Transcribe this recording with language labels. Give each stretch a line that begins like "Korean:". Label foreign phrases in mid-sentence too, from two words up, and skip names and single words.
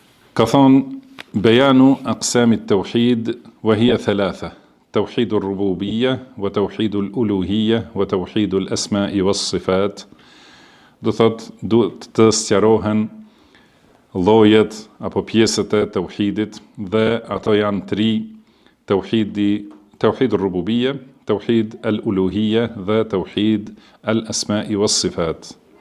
Albanian: Ka thonë
Arabic: بيان أقسام التوحيد وهي ثلاثة توحيد الربوبية وتوحيد الألوهية وتوحيد الأسماء والصفات.
Albanian: Do thot duhet të sqarohen llojet apo pjesët e tauhidit dhe ato janë tri:
Arabic: توحيد الربوبية, توحيد الألوهية
Albanian: dhe
Arabic: توحيد الأسماء والصفات.